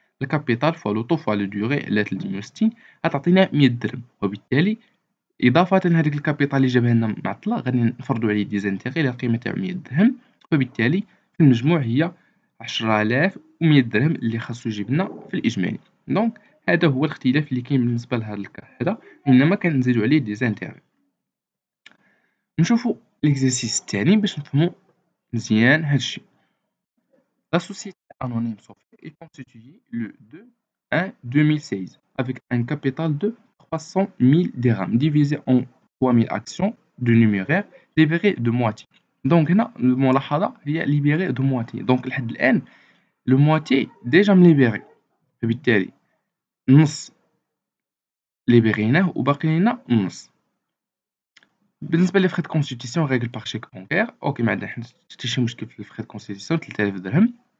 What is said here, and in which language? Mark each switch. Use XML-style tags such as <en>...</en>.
<ar>الكابيتال فوا لو طو فوا لو دوغي على 360 غتعطينا 100 درهم، وبالتالي إضافة لهاديك الكابيتال اللي جابها لنا معطلة غادي نفرضو عليه دي زانتيغي اللي القيمة تاعو 100 درهم، وبالتالي في المجموع هي 10100 درهم اللي خاصو يجيب لنا في الإجمالي. دونك هذا هو الاختلاف اللي كاين بالنسبة لهاد الكا هذا، إنما كنزيدو عليه دي زانتيغي. نشوفو ليكزارسيس الثاني باش نفهمو مزيان هادشي.</ar> <fr>La société anonyme Sophie est constituée le 2/1/2016 avec un capital de 300 000 dirhams divisé en 3000 actions de numéraire libérées de moitié.</fr> <ar>Donc هنا الملاحظة هي</ar> <fr>libérées de moitié.</fr> <ar>Donc لحد الآن لو مواتي ديجا مليبيري، فبالتالي النص ليبيريناه وباقي لينا النص. بالنسبة لي فخي دو كونستيتيسيون ريغل باغ شيك بونكير اوكي ما عندنا حتى شي مشكل في الفخي دو كونستيتيسيون 3000 درهم.</ar>